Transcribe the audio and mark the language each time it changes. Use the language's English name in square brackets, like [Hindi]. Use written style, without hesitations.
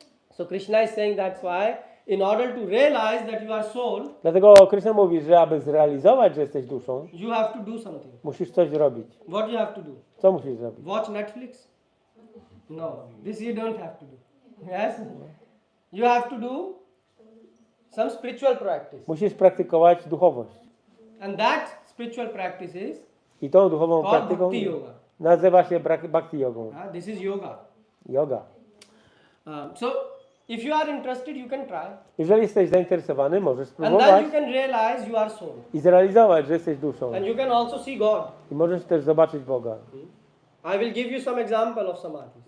[English] So Krishna is saying that's why in order to realize that you are soul, [Polish] Dlatego Krishna mówi, że aby zrealizować, że jesteś duszą, [English] you have to do something. [Polish] musisz coś zrobić. [English] What you have to do? [Polish] Co musisz zrobić? [English] Watch Netflix? No. This you don't have to do. Yes? You have to do some spiritual practice. [Polish] Musisz praktykować duchowość. [English] And that spiritual practice is [Polish] I tą duchową [English] called [Polish] praktyką [English] bhakti yoga. [Polish] nazywa się bhakti jogą. [English] This is yoga. Yoga. So if you are interested, you can try. [Polish] Jeżeli jesteś zainteresowany, możesz [English] And then [Polish] spróbować [English] you can realize you are soul. [Polish] i zrealizować, że jesteś duszą. [English] And you can also see God. [Polish] I możesz też zobaczyć Boga. [English] I will give you some example of samadhi.